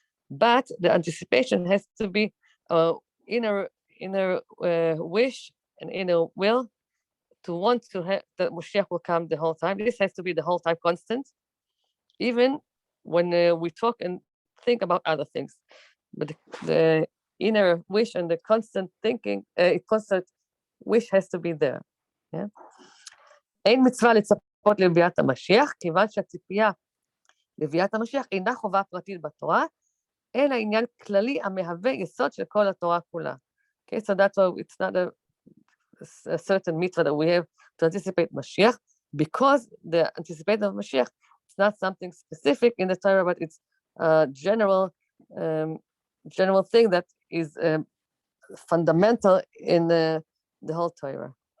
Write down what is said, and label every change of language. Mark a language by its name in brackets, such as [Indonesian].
[English] But the anticipation has to be inner wish and inner will to want to have that Mashiach will come the whole time. This has to be the whole time constant, even when we talk and think about other things. But the inner wish and the constant thinking, constant wish has to be there. Yeah? [Hebrew] אין מצווה לצפות לביאת המשיח, כיוון שהציפייה לביאת המשיח אינה חובה פרטית בתורה, אלא עניין כללי המהווה יסוד של כל התורה כולה. [English] Okay, so that's why it's not a certain mitzvah that we have to anticipate Mashiach, because the anticipation of Mashiach is not something specific in the Torah, but it's a general thing that is fundamental in the whole Torah.